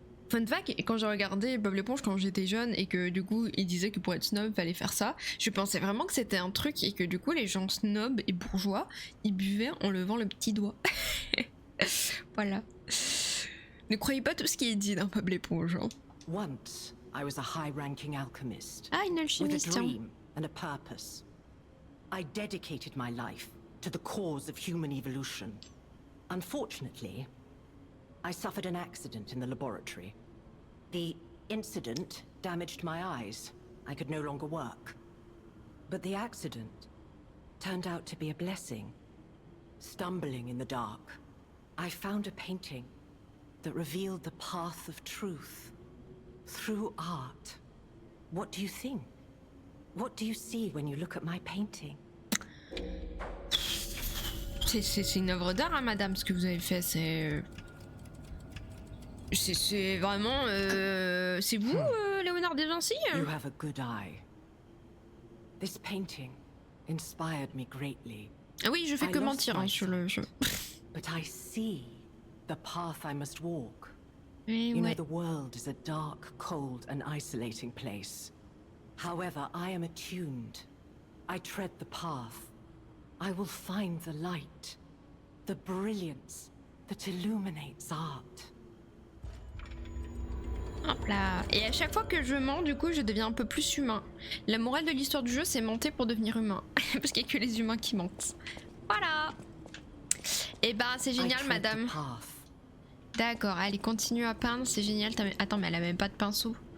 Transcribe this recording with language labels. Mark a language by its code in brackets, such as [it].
[en] Fun fact, [fr] et quand j'ai regardé Bob l'éponge quand j'étais jeune et que du coup il disait que pour être snob fallait faire ça, je pensais vraiment que c'était un truc et que du coup les gens snobs et bourgeois ils buvaient en levant le petit doigt. Voilà. Ne croyez pas tout ce qui est dit dans Bob l'éponge. Hein. [en] Once, I was a high-ranking alchemist. [fr] Ah, une alchimiste. [en] With a dream and a purpose. I dedicated my life to the cause of human evolution. Unfortunately, I suffered an accident in the laboratory. The incident damaged my eyes. I could no longer work. But the accident turned out to be a blessing. Stumbling in the dark, I found a painting that revealed the path of truth through art. What do you think? What do you see when you look at my painting? [fr] C'est une œuvre d'art, hein, madame, ce que vous avez fait, c'est vraiment... c'est vous, Léonard de Vinci? [en] You have a good eye. This painting inspired me greatly. [fr] Ah oui, je fais que mentir hein, sur le jeu. [en] But I see the path I must walk. [fr] Mais [en] You know, [fr] ouais. [en] the world is a dark, cold, and isolating place. However, I am attuned. I tread the path. I will find the light, the brilliance that illuminates art. [fr] Hop là. Et à chaque fois que je mens, du coup, je deviens un peu plus humain. La morale de l'histoire du jeu, c'est mentir pour devenir humain. Parce qu'il n'y a que les humains qui mentent. Voilà. Et bah, c'est génial, madame. D'accord, allez, continue à peindre, c'est génial. Attends, mais elle a même pas de pinceau.